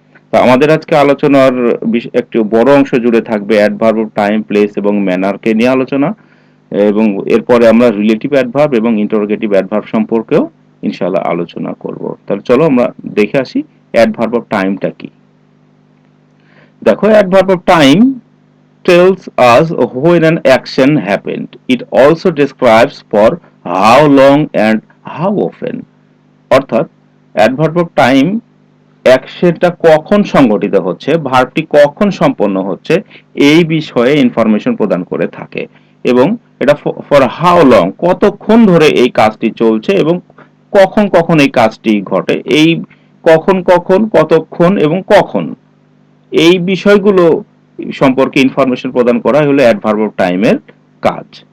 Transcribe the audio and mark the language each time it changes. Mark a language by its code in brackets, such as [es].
[bn] তো আমাদের আজকে আলোচনার একটি বড় অংশ জুড়ে থাকবে অ্যাডভার্ব অফ টাইম, প্লেস এবং ম্যানারকে নিয়ে আলোচনা। এবং এরপরে আমরা রিলেটিভ অ্যাডভার্ব এবং ইন্টারোগেটিভ অ্যাডভার্ব সম্পর্কেও ইনশাআল্লাহ আলোচনা করব। তাহলে চলো আমরা দেখে আসি অ্যাডভার্ব অফ টাইমটা কি। দেখো, [en] Adverb of time tells us when an action happened. It also describes for how long and how often। [bn] অর্থাৎ অ্যাডভার্ব অফ টাইম অ্যাকশনটা কখন সংঘটিত হচ্ছে, ভার্বটি কখন সম্পন্ন হচ্ছে, এই বিষয়ে ইনফরমেশন প্রদান করে থাকে। এবং এটা ফর হাউ লং, কতক্ষণ ধরে এই কাজটি চলছে এবং কখন কখন এই কাজটি ঘটে, এই কখন কখন, কতক্ষণ এবং কখন, এই বিষয়গুলো সম্পর্কে ইনফরমেশন প্রদান করা হলো অ্যাডভার্ব অফ টাইমের কাজ।